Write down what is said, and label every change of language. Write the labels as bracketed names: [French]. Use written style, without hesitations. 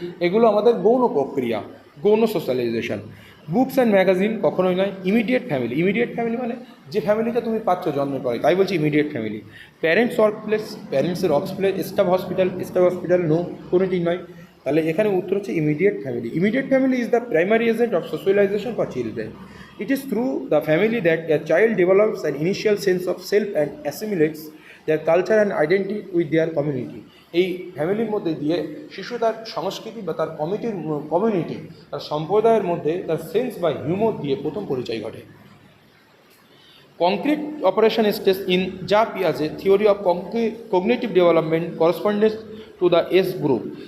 [Bangla] এগুলো আমাদের গৌণ প্রক্রিয়া, গৌণ সোশ্যালাইজেশন। [English] books and magazine [Bangla] কখনোই নয়। ইমিডিয়েট ফ্যামিলি, ইমিডিয়েট ফ্যামিলি মানে যে ফ্যামিলিতে তুমি পাচ্ছ জন্মের পরে, তাই বলছি immediate family. [English] Parents work place, প্যারেন্টসের work place. Staff hospital no, [Bangla] কোনোটি নয়। তাহলে এখানে উত্তর হচ্ছে [English] Immediate family. Immediate family is the primary agent of socialisation for children. It is through the family that a child develops an initial sense of self and assimilates their culture and identity with their community. [Bangla] এই ফ্যামিলির মধ্যে দিয়ে শিশু তার সংস্কৃতি বা তার community, তার সম্প্রদায়ের মধ্যে তার সেন্স বা হিউমর দিয়ে প্রথম পরিচয় ঘটে। [English] Concrete operation stage in যা পিয়াজে theory of cognitive development correspondence to the age group.